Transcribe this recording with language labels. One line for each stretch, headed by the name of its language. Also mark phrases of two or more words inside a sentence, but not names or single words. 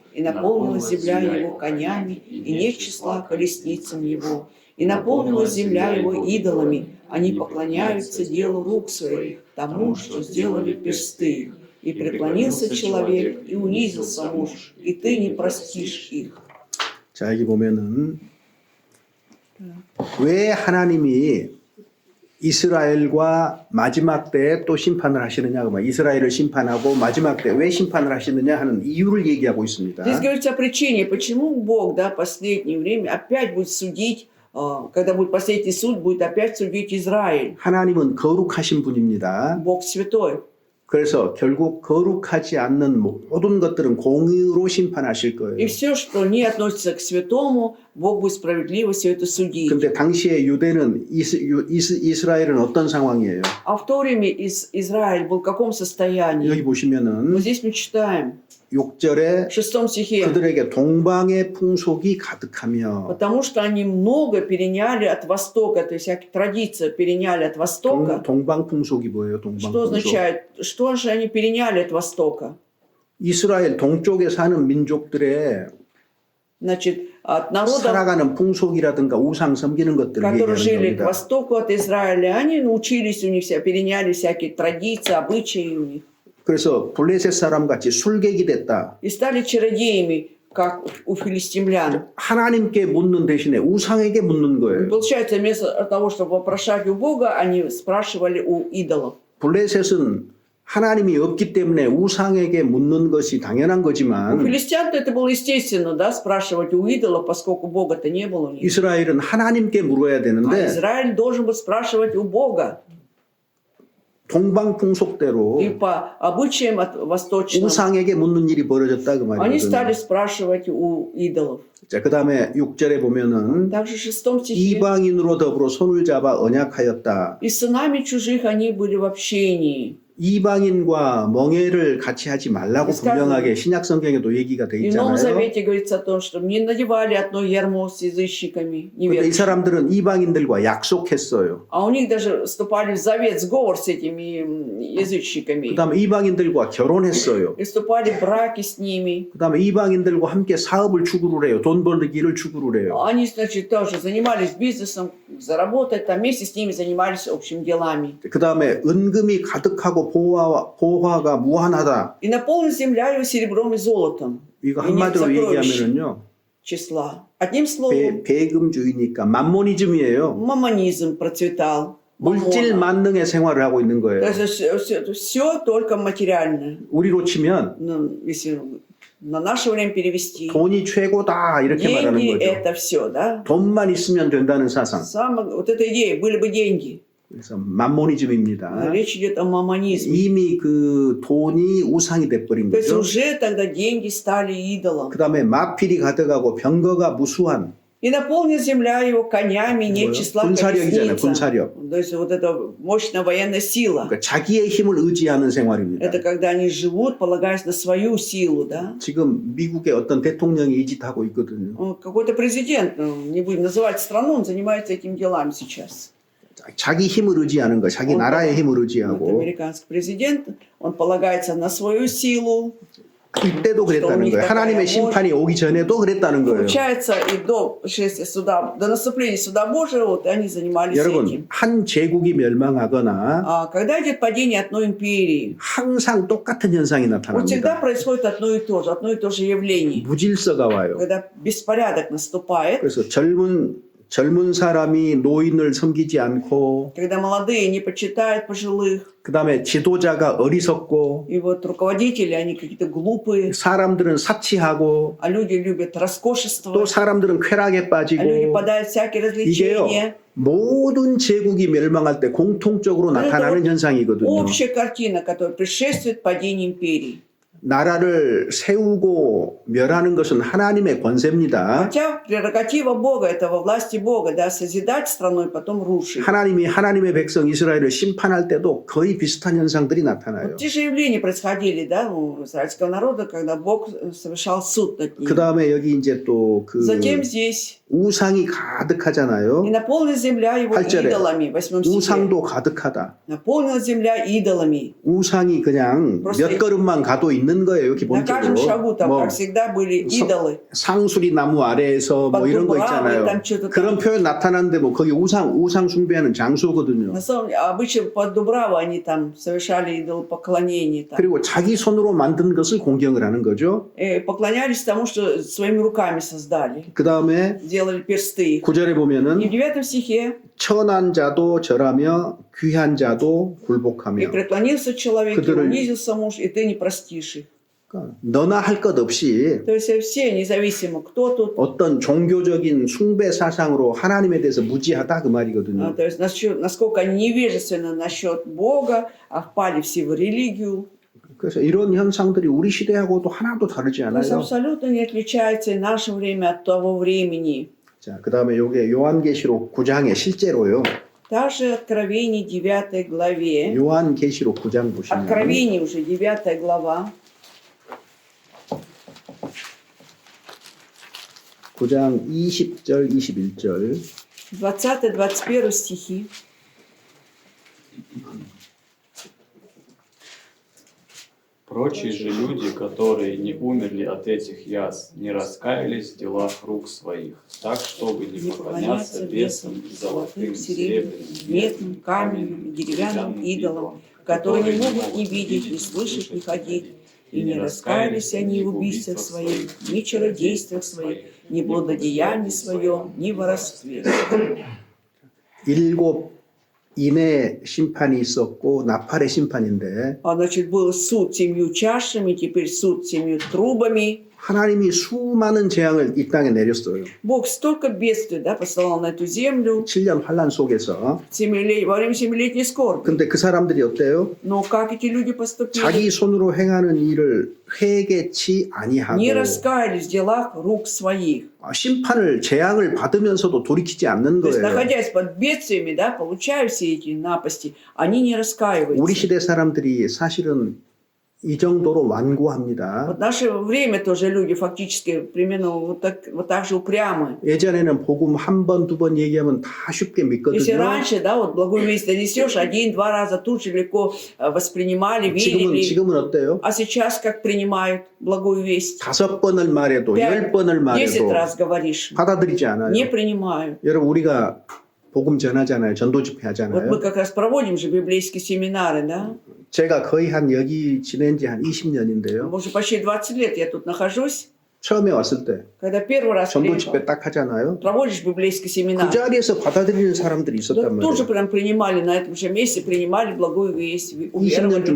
Russian: И наполнилась земля его конями, и нет числа колесницам его. И наполнилась земля его идолами, они поклоняются делу рук своих, тому, что сделали персты их. И преклонился человек, и унизился муж, и ты не простишь их».
Korean: 자, 여기 보면은 왜 하나님이 이스라엘과 마지막 때에 또 심판을 하시느냐, 그러면 이스라엘을 심판하고 마지막 때 왜 심판을 하시느냐 하는 이유를 얘기하고 있습니다.
Russian: Здесь говорится о причине, почему Бог, да, в последнее время опять будет судить, когда будет последний суд, будет опять судить Израиль.
Korean: 하나님은 거룩하신 분입니다.
Russian: Бог святой.
Korean: 그래서 결국 거룩하지 않는 모든 것들은 공의로 심판하실
Russian: И
Korean: 거예요.
Russian: все, что не относится к святому, Бог будет справедливо все это судить.
Korean: 근데 당시에 유대는 이스라엘은 어떤 상황이에요?
Russian: А в то время Израиль был в каком состоянии?
Korean: 여기 보시면은
Russian: Вот здесь мы читаем,
Korean: 6절에
Russian: в 6 стихе.
Korean: 그들에게 동방의 풍속이 가득하며
Russian: Потому что они много переняли от Востока, то есть всякие традиции переняли от Востока.
Korean: 동방 풍속이 뭐예요? 동방
Russian: Что
Korean: 풍속.
Russian: означает? Что же они переняли от Востока?
Korean: 이스라엘 동쪽에 사는 민족들의
Russian: Значит, от народов,
Korean: 살아가는 풍속이라든가 우상 섬기는 것들을
Russian: которые жили
Korean: 얘기하는
Russian: к
Korean: 겁니다.
Russian: востоку от Израиля, они научились у них, переняли всякие традиции, обычаи у них.
Korean: 그래서 블레셋 사람 같이 술객이 됐다.
Russian: И стали чародеями, как у филистимлян.
Korean: 하나님께 묻는 대신에 우상에게 묻는
Russian: И
Korean: 거예요.
Russian: получается, вместо того, чтобы вопрошать у Бога, они спрашивали у идолов.
Korean: 블레셋은 하나님이 없기 때문에 우상에게 묻는 것이 당연한
Russian: У
Korean: 거지만
Russian: филистян это было естественно, да, спрашивать у идолов, поскольку Бога-то не было у них.
Korean: 이스라엘은 하나님께 물어야
Russian: А
Korean: 되는데
Russian: Израиль должен был спрашивать у Бога.
Korean: 동방 풍속대로
Russian: И по обычаям от восточным
Korean: 우상에게 묻는 일이 벌어졌다 그
Russian: они стали
Korean: 말이거든요.
Russian: спрашивать у идолов.
Korean: 자, 그다음에 6절에 보면은
Russian: Также в 6 стихе.
Korean: 이방인으로 더불어 손을 잡아 언약하였다.
Russian: И сынами чужих они были в общении.
Korean: 이방인과 멍에를 같이 하지 말라고 분명하게 신약 성경에도 얘기가 돼
Russian: И в Новом
Korean: 있잖아요.
Russian: Завете говорится о том, что не надевали одно ярмо с язычниками,
Korean: 근데 이
Russian: неверующими.
Korean: 사람들은 이방인들과 약속했어요.
Russian: А у них даже вступали в завет, сговор с этими язычниками.
Korean: 그다음에 이방인들과 결혼했어요.
Russian: И вступали в браки с ними.
Korean: 그다음에 이방인들과 함께 사업을 추구를 해요. 돈 벌기를 추구를 해요.
Russian: Они, значит, тоже занимались бизнесом, заработать, там вместе с ними занимались общими делами.
Korean: 그다음에 은금이 가득하고 보화가 무한하다.
Russian: И наполнена земля его серебром и золотом.
Korean: 이거
Russian: И нет
Korean: 한마디로
Russian: сокровищ
Korean: 얘기하면은요.
Russian: числа. Одним словом,
Korean: 배금주의니까 만모니즘이에요.
Russian: мамонизм процветал.
Korean: 물질
Russian: Мамона.
Korean: 만능의 생활을 하고 있는
Russian: То
Korean: 거예요.
Russian: есть все только материальное.
Korean: 우리로 치면
Russian: Ну, если на наше время перевести.
Korean: 돈이 최고다 이렇게 말하는
Russian: Деньги
Korean: 거죠.
Russian: это все, да?
Korean: 돈만 있으면 된다는 사상.
Russian: Вот эта идея, были бы деньги.
Korean: 그래서 만모니즘입니다.
Russian: Речь идет о мамонизме.
Korean: 이미 그 돈이 우상이 돼버린
Russian: То есть
Korean: 거죠.
Russian: уже тогда деньги стали идолом.
Korean: 그다음에 마필이 가득하고 병거가 무수한
Russian: И наполнит земля его конями, нет
Korean: 뭐요?
Russian: числа
Korean: 군사력이잖아요.
Russian: колесниц.
Korean: 군사력.
Russian: То есть вот это мощная военная сила.
Korean: 그러니까 자기의 힘을 의지하는 생활입니다.
Russian: Это когда они живут, полагаясь на свою силу, да?
Korean: 지금 미국의 어떤 대통령이 이 짓 하고 있거든요.
Russian: Какой-то президент, не будем называть страну, он занимается этими делами сейчас.
Korean: 자기 힘을 의지하는 거, 자기 나라의 힘을
Russian: Вот
Korean: 의지하고
Russian: американский президент, он полагается на свою силу.
Korean: 이때도 그랬다는 거예요. 하나님의 심판이 오기 전에도 그랬다는 거예요.
Russian: Получается, и до пришествия суда, до наступления суда Божьего, вот они занимались
Korean: 여러분,
Russian: этим.
Korean: 한 제국이 멸망하거나
Russian: Когда идет падение одной империи,
Korean: 항상 똑같은 현상이
Russian: вот всегда
Korean: 나타납니다.
Russian: происходит одно и то же явление.
Korean: 무질서가 와요.
Russian: Когда беспорядок наступает,
Korean: 그래서 젊은 젊은 사람이 노인을 섬기지 않고
Russian: Когда молодые не почитают пожилых,
Korean: 그다음에 지도자가 어리석고
Russian: и вот руководители, они какие-то глупые,
Korean: 사람들은 사치하고
Russian: а люди любят
Korean: 또
Russian: роскошество,
Korean: 사람들은 쾌락에
Russian: а люди
Korean: 빠지고
Russian: подают всякие
Korean: 이게요
Russian: развлечения.
Korean: 모든 제국이 멸망할 때 공통적으로 나타나는 현상이거든요.
Russian: Общая картина, которая предшествует падению империи.
Korean: 나라를 세우고 멸하는 것은 하나님의 권세입니다.
Russian: Хотя прерогатива Бога, это во власти Бога, да, созидать страну и потом рушить.
Korean: 하나님이 하나님의 백성 이스라엘을 심판할 때도 거의 비슷한 현상들이 나타나요.
Russian: Вот те же явления происходили, да, у израильского народа, когда Бог совершал суд над
Korean: 그
Russian: ним.
Korean: 다음에 여기 이제 또 그
Russian: Затем здесь
Korean: 우상이 가득하잖아요.
Russian: и наполнена земля его
Korean: 8절에
Russian: идолами, в 8 стихе.
Korean: 우상도 가득하다.
Russian: Наполнена земля идолами.
Korean: 우상이 그냥
Russian: просто
Korean: 몇 걸음만 가도 있는 거예요.
Russian: На каждом шагу
Korean: 기본적으로.
Russian: там,
Korean: 뭐
Russian: как всегда, были идолы.
Korean: 상수리 나무 아래에서 뭐 이런 거 있잖아요.
Russian: там что-то
Korean: 그런
Russian: там.
Korean: 표현 나타나는데 뭐 거기 우상 숭배하는 장소거든요.
Russian: На самом деле, обычно под Дубраво они там совершали идолопоклонение. Там.
Korean: 그리고 자기 손으로 만든 것을 공경을 하는 거죠.
Russian: И поклонялись тому, что своими руками создали.
Korean: 그 다음에
Russian: Делали персты.
Korean: 9절에
Russian: И
Korean: 보면은
Russian: в 9 стихе
Korean: 천한 자도 절하며 귀한 자도
Russian: «И
Korean: 굴복하며
Russian: преклонился человек, и
Korean: 그들을-
Russian: унизился муж, и ты не простишь их».
Korean: 그러니까 너나 할 것 없이
Russian: То есть все, независимо кто тут,
Korean: 어떤 종교적인 숭배 사상으로 하나님에 대해서 무지하다 그 말이거든요.
Russian: то есть насколько они невежественны насчет Бога, а впали все в религию.
Korean: 그래서 이런 현상들이 우리 시대하고도 하나도 다르지
Russian: То есть
Korean: 않아요.
Russian: абсолютно не отличается и наше время от того времени.
Korean: 자, 그다음에 요게 요한계시록 9장에 실제로요.
Russian: Также Откровение 9 главе.
Korean: 요한계시록 9장 보시면
Russian: Откровение уже 9 глава.
Korean: 9장 20절 21절
Russian: 20-21 стихи. Прочие же люди, которые не умерли от этих язв, не раскаялись в делах рук своих, так, чтобы не Не поклоняться бесам, золотым, серебряным, медным, каменным, деревянным идолам, которые не могут ни видеть, ни слышать, ни ходить. И не раскаялись они в убийствах своих, ни чародействах своих, ни блудодеянии своем, ни воровстве.
Korean: 일곱 인의 심판이 있었고 나팔의 심판인데
Russian: А значит, был суд 7 чашами, теперь суд 7 трубами.
Korean: 하나님이 수많은 재앙을 이 땅에 내렸어요.
Russian: Бог столько бедствий, да, посылал на эту землю
Korean: 7년 환란 속에서.
Russian: во время 7-летней скорби.
Korean: 근데 그 사람들이 어때요?
Russian: Но как эти люди поступили?
Korean: 자기 손으로 행하는 일을 회개치 아니하고
Russian: Не раскаялись в делах рук своих.
Korean: 심판을 재앙을 받으면서도 돌이키지 않는
Russian: То есть,
Korean: 거예요.
Russian: находясь под бедствиями, да, получая все эти напасти, они не
Korean: 우리
Russian: раскаиваются.
Korean: 시대 사람들이 사실은 이 정도로 완고합니다.
Russian: Вот в наше время тоже люди фактически примерно вот так же упрямы.
Korean: 예전에는 복음 한 번, 두 번 얘기하면 다 쉽게
Russian: Если
Korean: 믿거든요.
Russian: раньше, да, вот благую весть донесешь 1-2 раза, тут же легко воспринимали, верили.
Korean: 지금은 어때요?
Russian: А сейчас как принимают благую весть?
Korean: 5번을 말해도 10번을
Russian: 10
Korean: 말해도
Russian: раз говоришь,
Korean: 받아들이지 않아요.
Russian: не принимают.
Korean: 여러분 우리가 복음 전하잖아요. 전도 집회
Russian: Вот мы
Korean: 하잖아요.
Russian: как раз проводим же библейские семинары, да?
Korean: 제가 거의 한 여기 지낸 지 한 20년인데요.
Russian: Уже почти 20 лет я тут нахожусь.
Korean: 처음에 왔을 때
Russian: Когда первый раз
Korean: 전도
Russian: приехал,
Korean: 집회 딱 하잖아요.
Russian: проводишь библейский
Korean: 그
Russian: семинар,
Korean: 자리에서 받아들이는 사람들이
Russian: да,
Korean: 있었단
Russian: тоже
Korean: 말이에요.
Russian: прям принимали на этом же месте, принимали благую весть,
Korean: 20년쯤